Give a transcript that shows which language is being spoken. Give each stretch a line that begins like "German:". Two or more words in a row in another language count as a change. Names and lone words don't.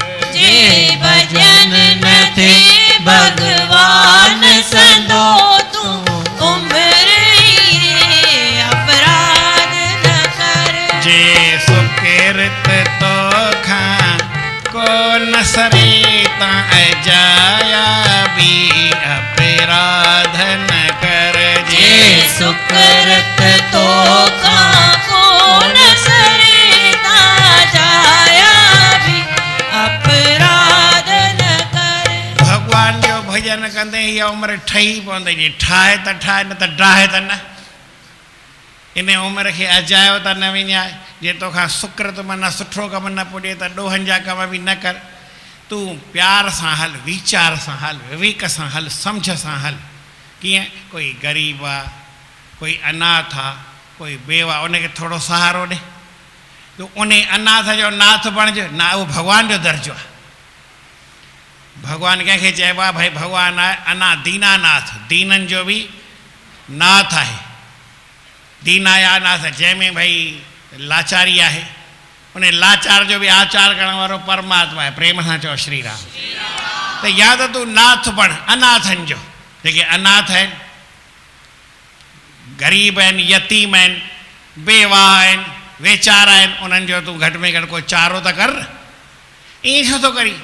Sindhi: जे भजन न थे भगवान संदो तू उम्र ये अपराध न कर। जे सुकृत तो खां को न सरे ता अजाया भी अपराध न कर। जे सुकृत तो का कौन सरेता जाया भी अपराध न कर। भगवान जो भजन कंदे इहा उमिरि ठही पवंदी, जे ठाहे त ठाहे न त डाहे त न। इन उमिरि खे अजायो त न विञाए। जे तोखां सुकृत माना सुठो कमु न पुॼे त ॾोहनि जा कम बि न कर। तूं प्यार सां हल, वीचार सां हल, विवेक सां हल, सम्झ सां हल। कीअं? कोई ग़रीब आहे, कोई अनाथ आहे, कोई बेवा, उनखे थोरो सहारो ॾे। तूं उन अनाथ जो नाथ बणिजे न, उहो भॻवान जो दर्जो आहे। भॻवानु कंहिंखे चइबो आहे भई भॻवानु आहे अना दीनानाथ, दीननि जो बि नाथ आहे। दीना या नाथ जंहिंमें भई लाचारी आहे, उन लाचार जो बि आचार करण वारो परमात्मा आहे। प्रेम सां चओ श्री राम। त या त तूं नाथ बण अनाथनि जो, जेके अनाथ आहिनि, ग़रीब आहिनि, यतीम आहिनि, बेवा आहिनि, वेचारा आहिनि उन्हनि जो तूं घटि में घटि को चारो त कर, ईअं छो थो करी?